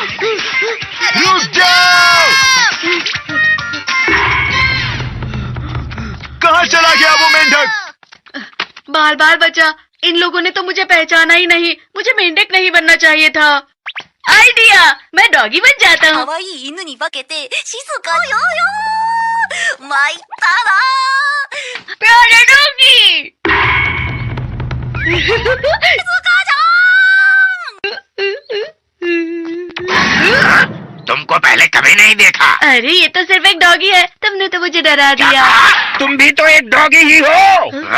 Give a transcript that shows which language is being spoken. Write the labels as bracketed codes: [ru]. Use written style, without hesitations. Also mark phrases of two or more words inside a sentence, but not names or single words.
[hi] रुक जाओ। कहाँ चला गया वो मेंढक? बाल बाल बचा, इन लोगों ने तो मुझे पहचाना ही नहीं। मुझे मेंढक नहीं बनना चाहिए था। आइडिया, मैं डॉगी बन जाता हूँ। [ja] 可愛い犬に化けて静かよよ参ったな [hi] प्यारे डॉगी। तुमको पहले कभी नहीं देखा। अरे ये तो सिर्फ एक डॉगी है, तुमने तो मुझे डरा दिया। तुम भी तो एक डॉगी ही हो।